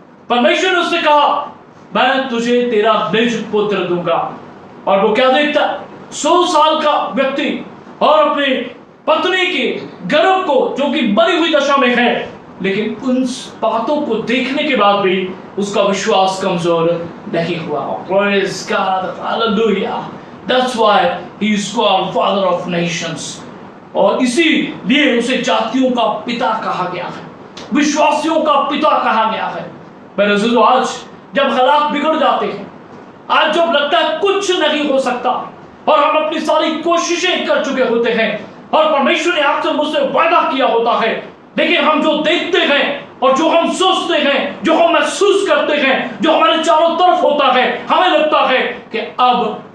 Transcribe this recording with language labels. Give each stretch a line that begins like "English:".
Hindi: परमेश्वर ने उससे कहा, मैं तुझे तेरा निज पुत्र दूंगा। और वो क्या देखता? 100 साल का व्यक्ति और अपनी पत्नी के गर्भ को जो कि मरी हुई दशा में है, लेकिन उन बातों को देखने के बाद भी उसका विश्वास कमजोर नहीं हुआ।
English: Praise God, hallelujah. That's why he is called Father of Nations।
Hindi: और इसीलिए उसे जातियों का पिता कहा गया है, विश्वासियों का पिता कहा गया है। मेरे अज़ीज़ों, आज जब हालात बिगड़ जाते हैं, आज जब लगता है कुछ नहीं हो सकता और हम अपनी सारी कोशिशें कर चुके होते हैं और परमेश्वर ने आपसे मुझसे वादा किया होता है, लेकिन हम जो देखते हैं और जो हम सोचते हैं, जो हम महसूस करते हैं, जो हमारे चारों तरफ होता है, हमें लगता है कि अब